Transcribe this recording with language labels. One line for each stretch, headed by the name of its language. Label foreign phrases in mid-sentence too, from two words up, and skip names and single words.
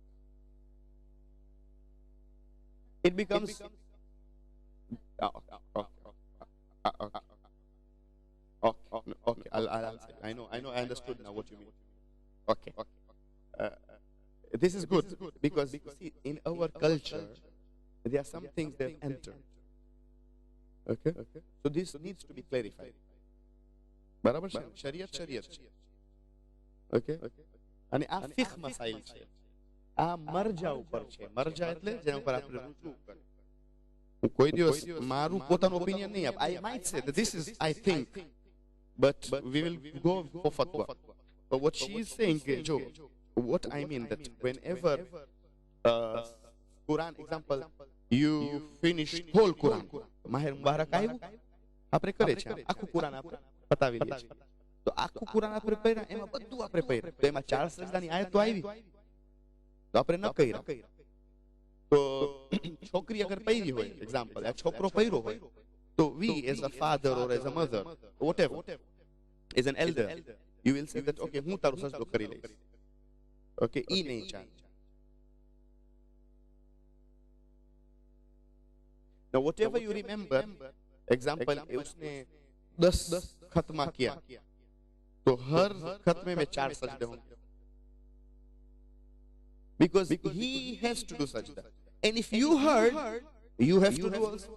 English: It becomes okay. I'll answer. I know. I understood now what you mean. Okay. This is good because see, in our culture there are some things that enter. Okay. So this needs to be clarified.
Gujarati: બરાબર છે, શરિયત છે. Okay. અને આ ફિક્હ મસાઇલ છે, આ મરજા ઉપર છે. મરજા એટલે જેના ઉપર આપણે રુજુ કરે. હું કોઈ દિવસ મારું પોતાનું ઓપિનિયન નહીં આપ.
English: I might say that this is, I think, but we will go for fatwa. But what she is saying, Joe, what I mean that whenever Quran, example, you finish whole Quran,
Gujarati: માહેર મુબારક આવ્યું, આપણે કરે છે આખું કુરાન આપણે પતાવી લઈએ છીએ. તો આખું કુરાન આપણે પઢ્યા, એમાં બધું આપણે પઢ્યા, તો એમાં 4 સજદાની આયતો આવી તો આપણે ન કર્યા. તો છોકરી અગર પૈરી હોય, એક્ઝામ્પલ, આ છોકરો પૈરો હોય, તો
English: we as a father or as a mother, whatever, as an elder, you will say that okay,
Gujarati: હું તારો સજદો કરી લઈશ. Okay, ઈ નહીં ચાલે.
English: Now whatever you remember, example,
Hindi: उसने 10 खत्मा किया, तो हर खत्मे में 4 सजदे होंगे.
English: Because he has to do sajda. And if you heard, you have to do also.